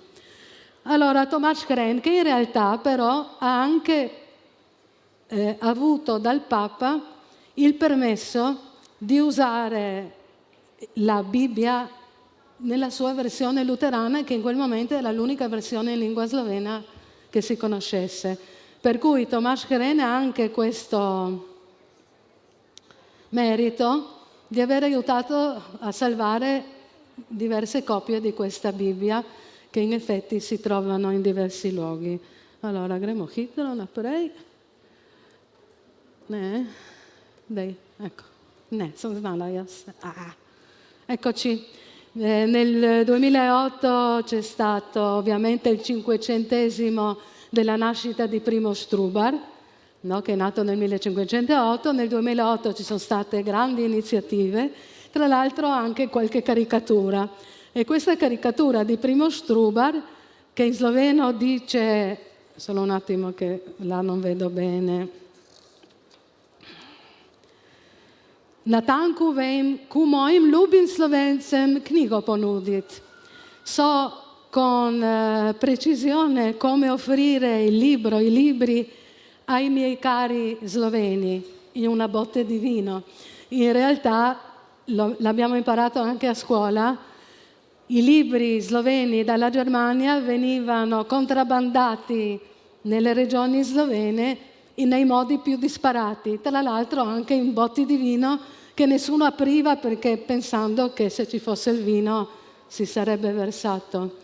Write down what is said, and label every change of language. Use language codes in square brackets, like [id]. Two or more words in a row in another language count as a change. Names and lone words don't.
[it] Allora Tomáš Hren, che in realtà però ha anche avuto dal Papa il permesso di usare la Bibbia nella sua versione luterana, che in quel momento era l'unica versione in lingua slovena che si conoscesse. Per cui Tomáš Hren ha anche questo merito di aver aiutato a salvare diverse copie di questa Bibbia, che in effetti si trovano in diversi luoghi. Allora, [sl] gremo hitro naprej. Ne, [it] dai, ecco, ne, sono [sl] znala jaz. [it] Eccoci, nel 2008 c'è stato ovviamente il 500° della nascita di Primož Trubar, no, che è nato nel 1508. Nel 2008 ci sono state grandi iniziative, tra l'altro anche qualche caricatura. E questa caricatura di Primož Trubar, che in sloveno dice, solo un attimo che là non vedo bene, [sl] Natanku vem, ku mojim ljubim Slovencem knjigo ponuditi. [it] So con precisione come offrire i libri ai miei cari sloveni. in una botte di vino. In realtà, l'abbiamo imparato anche a scuola, i libri sloveni dalla Germania venivano contrabbandati nelle regioni slovene nei modi più disparati, tra l'altro anche in botti di vino che nessuno apriva perché pensando che se ci fosse il vino si sarebbe versato.